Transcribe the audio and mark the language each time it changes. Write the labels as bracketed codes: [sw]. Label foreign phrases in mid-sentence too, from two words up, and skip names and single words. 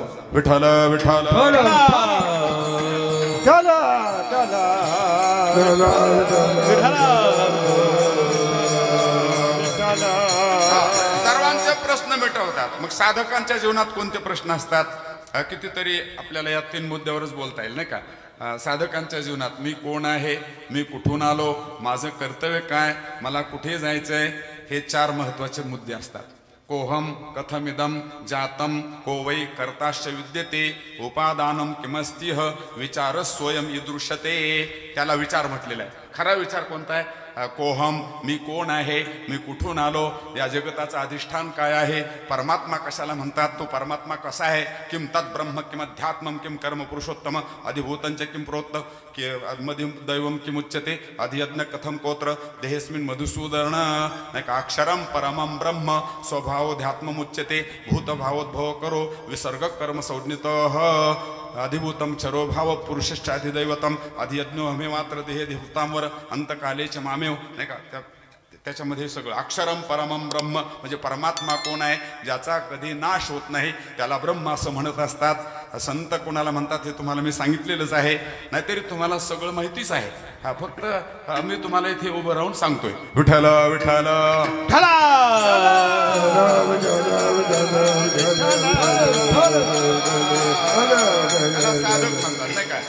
[mr] विठ्ठल विठ्ठल सर्वांचे प्रश्न मिटवतात. मग साधकांच्या जीवनात कोणते प्रश्न असतात, कितीतरी आपल्याला या 3 मुद्द्यावरच बोलता येईल, नाही का. साधकांच्या जीवनात मी कोण आहे, मी कुठून आलो, माझं कर्तव्य काय, मला कुठे जायचंय, हे 4 महत्वाचे मुद्दे असतात. [sa] कोहम कथमिदम जातम को वै कर्ताश्च विद्यते, उपादानम किमस्तिह विचार स्वयं ईदृशते. [mr] त्याला विचार म्हटलेला आहे. खरा विचार कोणता आहे, कोहम मी कोण आहे, मी कुठून आलो, या जगताचं अधिष्ठान काय आहे, परमात्मा कशाला म्हणतात, तो परमात्मा कसा आहे, [sa] किम तत् ब्रह्म किम अध्यात्मम किम कर्म पुरुषोत्तम अधिभूतंच किम प्रोक्त मधि दैवम किमुच्यते अधियज्ञ कथम कोत्र देहेस्मिन् मधुसूदन, [mr] नाही का. [sa] अक्षरम परमम ब्रह्म स्वभावोध्यात्ममुच्यते भूतभावोद्भव करो विसर्ग कर्म संज्ञितः अधिभूतम चरो भाव पुरुषश्चाधिदैवतम अधियज्ञो हमे मात्र देहे देवतांवर अंतकालेच मामेव, [mr] नाही का. त्याच्यामध्ये सगळं [sa] अक्षरम परमम ब्रह्म [mr] म्हणजे परमात्मा कोण आहे, ज्याचा कधी नाश होत नाही, त्याला ब्रह्म असं म्हणत असतात. संत कोणाला म्हणतात हे तुम्हाला मी सांगितलेलंच आहे, नाहीतरी तुम्हाला सगळं माहितीच आहे. हा फक्त मी तुम्हाला इथे उभं राहून सांगतोय. विठ्ठल विठ्ठल साधक म्हणतात, नाही का.